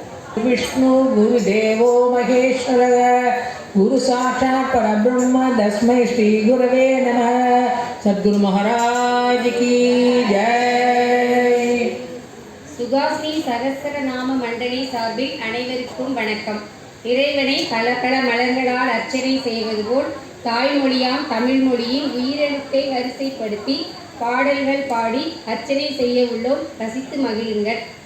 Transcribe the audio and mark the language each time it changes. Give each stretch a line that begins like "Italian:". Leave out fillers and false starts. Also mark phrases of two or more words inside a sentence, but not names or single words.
Sanskrit: विष्णु गुरुदेवो महेश्वरः गुरु साक्षात् परब्रह्म तस्मै श्री गुरवे नमः।
Hindi: सद्गुरु महाराज की जय।
Tamil: சுகாஸ்ரீ சகஸ்ர நாம மண்டலி சார்பில் அனைவருக்கும் வணக்கம். இறைவனை பல பல மலர்களால் அர்ச்சனை செய்வது போல் தாய்மொழியாம் தமிழ் மொழியின் உயிரெழுத்தை வரிசைப்படுத்தி பாடல்கள் பாடி அர்ச்சனை செய்ய உள்ளோம். ரசித்து மகிழுங்கள்.